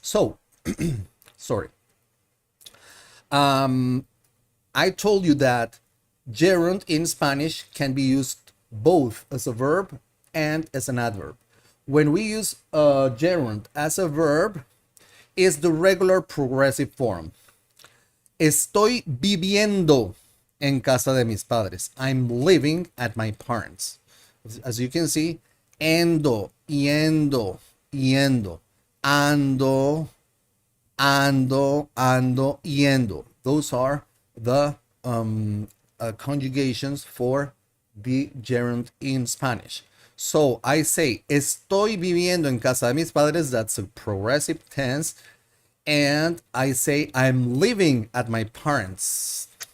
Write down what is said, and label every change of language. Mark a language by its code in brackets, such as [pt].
[en] So, sorry. I told you that gerund in Spanish can be used both as a verb and as an adverb. When we use gerund as a verb, is the regular progressive form. [es] Estoy viviendo en casa de mis padres. [en] I'm living at my parents. As you can see, endo, yendo, yendo, ando, yendo. Those are the conjugations for the gerund in Spanish. So I say, [es] estoy viviendo en casa de mis padres. [en] That's a progressive tense. And I say, I'm living at my parents.